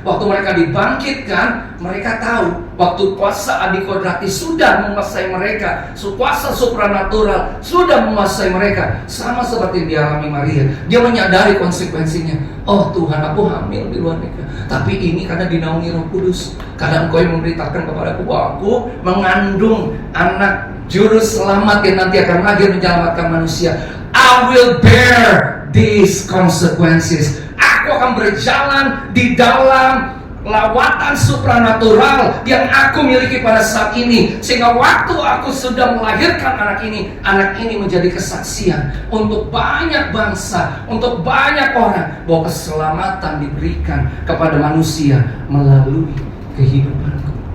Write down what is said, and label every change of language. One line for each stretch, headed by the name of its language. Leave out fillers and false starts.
Indonesian: Waktu mereka dibangkitkan, mereka tahu waktu kuasa adikodrati sudah menguasai mereka, kuasa supranatural sudah menguasai mereka. Sama seperti yang dialami Maria, dia menyadari konsekuensinya. Oh Tuhan, aku hamil di luar nikah, tapi ini karena dinaungi Roh Kudus. Karena Engkau yang memberitakan kepadaku bahwa aku mengandung anak juru selamat yang nanti akan lahir menyelamatkan manusia.
English: I will bear these consequences.
Indonesian: Aku akan berjalan di dalam lawatan supranatural yang aku miliki pada saat ini, sehingga waktu aku sudah melahirkan anak ini menjadi kesaksian untuk banyak bangsa, untuk banyak orang, bahwa keselamatan diberikan kepada manusia melalui kehidupanku.